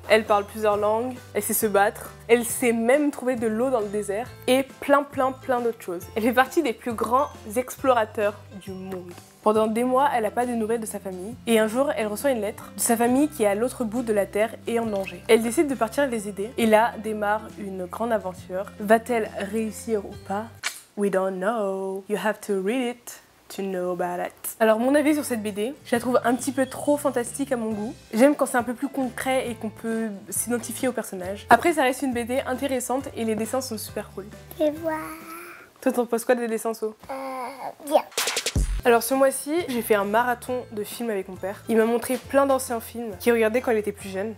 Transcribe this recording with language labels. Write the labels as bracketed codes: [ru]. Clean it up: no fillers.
[fr] Elle parle plusieurs langues, elle sait se battre, elle sait même trouver de l'eau dans le désert et plein d'autres choses. Elle fait partie des plus grands explorateurs du monde. Pendant des mois, elle n'a pas de nouvelles de sa famille et un jour, elle reçoit une lettre de sa famille qui est à l'autre bout de la terre et en danger. Elle décide de partir les aider et là démarre une grande aventure. Va-t-elle réussir ou pas? [en] We don't know. You have to read it to know about it. [fr] Alors mon avis sur cette BD, je la trouve un petit peu trop fantastique à mon goût. J'aime quand c'est un peu plus concret et qu'on peut s'identifier au personnage. Après ça reste une BD intéressante et les dessins sont super cool. Je vois. Toi t'en penses quoi des dessins so? Bien. Alors ce mois-ci, j'ai fait un marathon de films avec mon père. Il m'a montré plein d'anciens films qu'il regardait quand il était plus jeune.